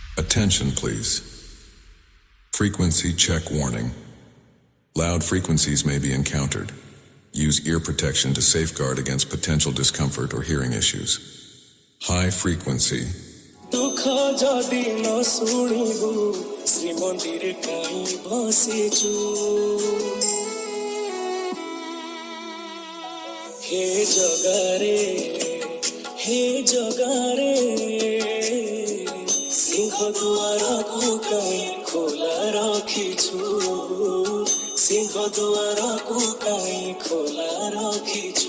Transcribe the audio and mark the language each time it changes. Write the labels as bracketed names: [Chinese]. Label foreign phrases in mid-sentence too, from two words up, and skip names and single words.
[English] Attention, please. Frequency check warning. Loud frequencies may be encountered. Use ear protection to safeguard against potential discomfort or hearing issues. High frequency. [Odia] ଦୁଃଖ ଯଦି ନ ଶୁଣିବୁ ଶ୍ରୀମନ୍ଦିର କାହିଁ ବସିଛୁ ହେ ଜଗାରେ ସିଂହଦ୍ୱାର କୁ କାହିଁ ଖୋଲା ରଖିଛୁ ସିଂହଦ୍ୱାର କୁ କାହିଁ ଖୋଲା ରଖିଛୁ